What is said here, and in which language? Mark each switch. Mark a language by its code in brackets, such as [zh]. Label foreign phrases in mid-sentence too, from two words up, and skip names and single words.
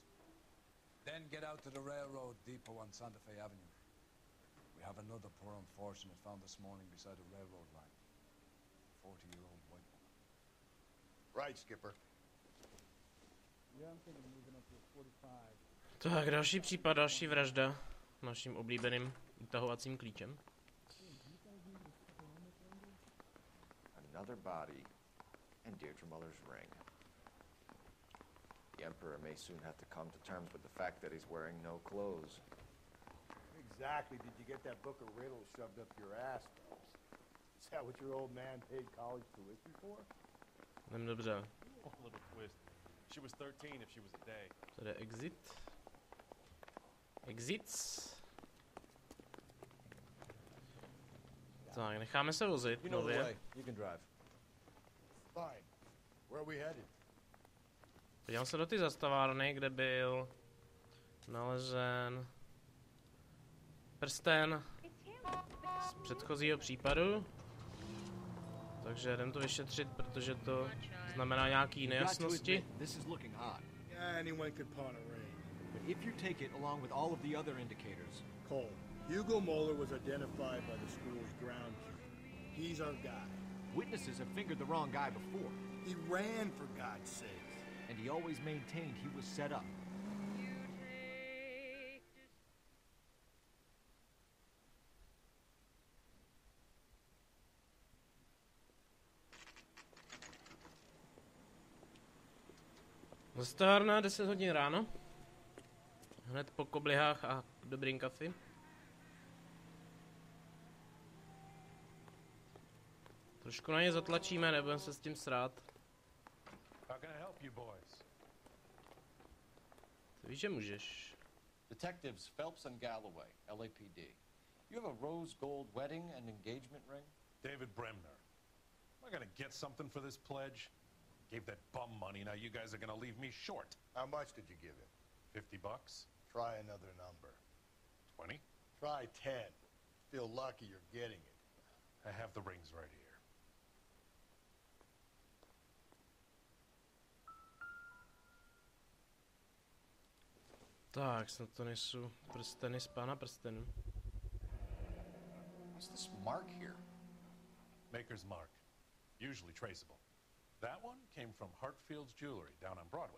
[en] Then get out to the railroad depot on Santa Fe Avenue. We have another poor unfortunate found this morning beside a railroad line. 40-year-old white woman. Right, Skipper. Yeah, I'm thinking of moving up to 45. [cs] Tak, další případ, další vražda naším oblíbeným utahovacím klíčem. [en] Another body. And Deirdre Muller's ring. The Emperor may soon have to come to terms with the fact that he's wearing no clothes. Exactly. Did you get that book of riddles shoved up your ass, Phelps? Is that what your old man paid college tuition for? [cs] Dobře. [en] Oh, little twist. She was 13 if she was a day. [cs] Tady exit. Exits. Tak, necháme se vozit [en] You know the [cs] nově. [en] way. You can drive. Fine. Where are we headed? [cs] Podívám se do ty zastavárny, kde byl nalezen prsten z předchozího případu. Takže jdem to vyšetřit, protože to znamená nějaký nejasnosti. [en] This is looking odd. Yeah, anyone could pawn a ring. But if you take it along with all of the other indicators, Cole, Hugo Moeller was identified by the school's groundkeeper. He's our guy. witnesses have fingered the wrong guy before, He ran, for God's sake. and he always maintained he was set up. [cs] Zastavárna 10 hodin ráno. Hned po koblihách a dobrým kafi. Trošku na ně zatlačíme, nebudeme se s tím srát. [en] How can I help you boys? [cs] Ty víš, že můžeš. [en] Detectives Phelps and Galloway, LAPD. You have a rose gold wedding and engagement ring? David Bremner. Am I gonna get something for this pledge? Gave that bum money, now you guys are gonna leave me short. How much did you give him? $50? Try another number. 20? Try 10. Feel lucky you're getting it. I have the rings right here. [cs] Tak, snad to nejsou prsteny z pána prstenů. [en] What's this mark here? Maker's mark. Usually traceable. That one came from Hartfield's Jewelry down on Broadway.